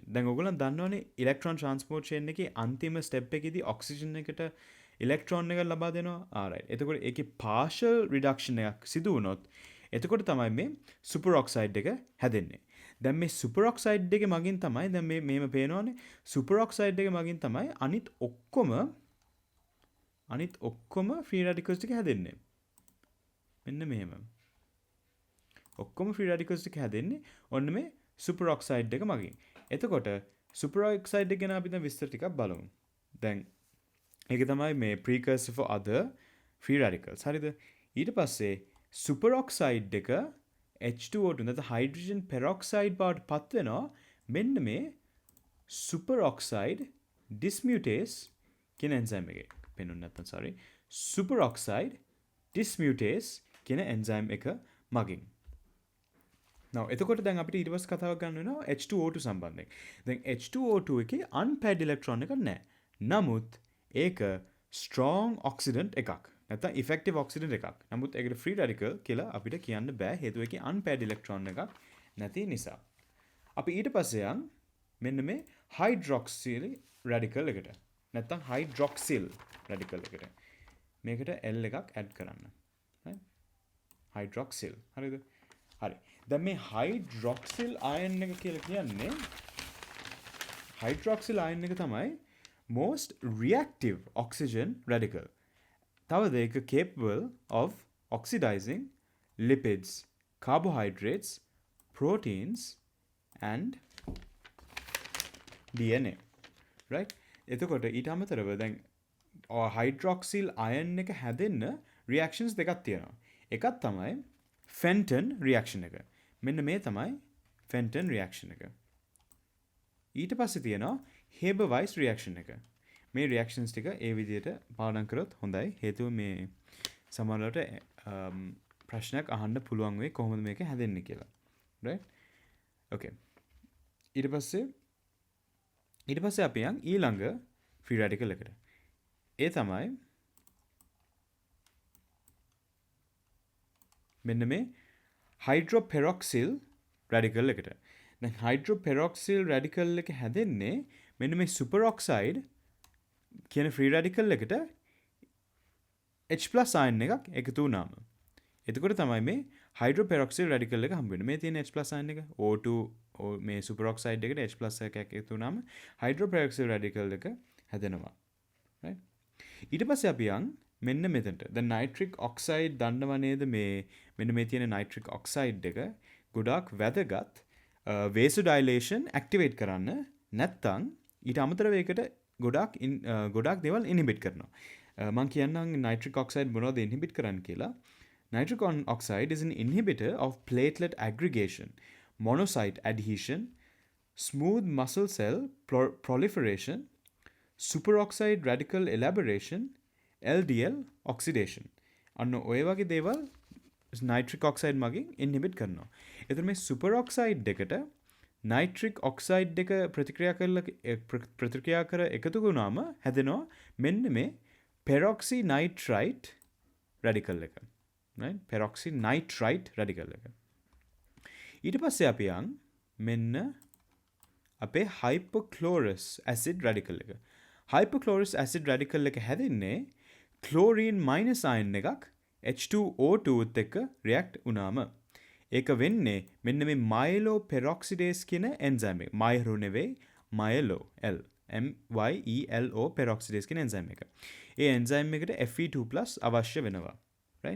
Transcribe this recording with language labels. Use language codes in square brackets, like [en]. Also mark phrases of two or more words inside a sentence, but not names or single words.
[si] දැන් ඔයගොල්ලන් දන්නවනේ [en] electron transport chain [si] එකේ අන්තිම step එකේදී oxygen එකට electron එක ලබා දෙනවා. alright. එතකොට ඒකේ [en] partial reduction [si] එකක් සිදු වුණොත් එතකොට තමයි මේ super oxide එක හැදෙන්නේ. දැන් මේ [en] super oxide [si] එකේ මගින් තමයි දැන් මේ මේම පේනවනේ [en] super oxide [si] එකේ මගින් තමයි අනිත් ඔක්කොම [en] free radicals [si] ටික හැදෙන්නේ. මෙන්න මෙහෙම. ඔක්කොම [en] free radicals [si] ටික හැදෙන්නේ ඔන්න මේ [en] super oxide [si] එක මගින්. එතකොට [en] super oxide [si] එක ගැන අපි දැන් විස්තර ටිකක් බලමු. දැන් ඒක තමයි මේ [en] precursor for other free radicals. [si] හරිද? ඊට පස්සේ [en] super oxide [si] එක H2O2 නැත්නම් [en] hydrogen peroxide [si] බවට පත් වෙනවා මෙන්න මේ [en] super oxide dismutase [si] කියන enzyme එකේ. පෙනුනේ නැත්නම් sorry. [en] super oxide dismutase [si] කියන enzyme එක මගින්. now එතකොට දැන් අපිට ඊට පස්සේ කතාවක් ගන්න වෙනවා H2O2 සම්බන්ධයෙන්. දැන් H2O2 එකේ [en] unpaired electron [si] එකක් නැහැ. නමුත් ඒක [en] strong oxidant [si] එකක්. නැත්නම් [en] effective oxidant [si] එකක්. නමුත් ඒකට [en] free radical [si] කියලා අපිට කියන්න බෑ හේතුව ඒකේ [en] unpaired electron [si] එකක් නැති නිසා. අපි ඊට පස්සේ යන් මෙන්න මේ [en] hydroxyl radical [si] එකට. නැත්නම් [en] hydroxyl radical [si] එකට. මේකට L එකක් add කරන්න. right? hydroxyl. හරිද? හරි. දැන් මේ [en] hydroxyl ion [si] එක කියලා කියන්නේ [en] hydroxyl ion [si] එක තමයි [en] most reactive oxygen radical. [si] තවද ඒක [en] capable of oxidizing lipids, carbohydrates, proteins and DNA. [si] right? එතකොට ඊට අමතරව දැන් [en] hydroxyl ion [si] එක හැදෙන්න reactions දෙකක් තියෙනවා. එකක් තමයි [en] Fenton reaction [si] එක. මෙන්න මේ තමයි [en] Fenton reaction [si] එක. ඊට පස්සේ තියෙනවා [en] Haber-Weiss reaction [si] එක. මේ reactions ටික ඒ විදිහට පාඩම් කරොත් හොඳයි. හේතුව මේ සමහරවිට ප්‍රශ්නයක් අහන්න පුළුවන් වෙයි කොහොමද මේක හැදෙන්නේ කියලා. [en] right? okay. [si] ඊට පස්සේ අපි යන් ඊළඟ [en] free radical [si] එකට. ඒ තමයි මෙන්න මේ [en] hydroperoxyl radical [si] එකට. දැන් [en] hydroperoxyl radical [si] එක හැදෙන්නේ මෙන්න මේ superoxide කියන [en] free radical [si] එකට [en] H+ ion [si] එකක් එකතු වුණාම. එතකොට තමයි මේ [en] hydroperoxyl radical [si] එක හම්බ වෙනවා. මේ තියෙන H+ අයන් එක O2 මේ [en] super oxide [si] එකට H+ එකක් එකතු වුණාම [en] hydroperoxyl radical [si] එක හැදෙනවා. right? ඊට පස්සේ අපි යන් මෙන්න මෙතනට. දැන් [en] nitric oxide [si] දන්නව නේද මේ මෙන්න මේ තියෙන [en] nitric oxide [si] එක ගොඩාක් වැදගත් [en] vasodilation activate [si] කරන්න. නැත්තම් ඊට අමතරව ඒකට ගොඩාක් දේවල් ඉන්හිබිට් කරනවා. මම කියන්නම් [en] nitric oxide [si] මොනවද ඉන්හිබිට් කරන්න කියලා. [en] Nitric oxide is an inhibitor of platelet aggregation, monocyte adhesion, smooth muscle cell proliferation, superoxide radical elaboration, LDL oxidation. [si] අන්න ඔය වගේ දේවල් [en] nitric oxide [si] මගින් inhibit කරනවා. එතකොට මේ superoxide දෙකට [en] nitric oxide [si] දෙක ප්‍රතික්‍රියා කර එකතු වුණාම හැදෙනවා මෙන්න මේ [en] peroxynitrite radical [si] එක. right? [en] peroxynitrite radical [si] එක. ඊට පස්සේ අපි යන් මෙන්න අපේ [en] hypochlorous acid radical [si] එක. [en] hypochlorous acid radical [si] එක හැදෙන්නේ [en] chlorine minus ion [si] එකක් H2O2 එක්ක react වුණාම. ඒක වෙන්නේ මෙන්න මේ myeloperoxidase කියන enzyme එක. myelo නෙවෙයි [en] myelo L MYELO peroxidase [si] කියන enzyme එක. ඒ enzyme එකට Fe2+ අවශ්‍ය වෙනවා. right?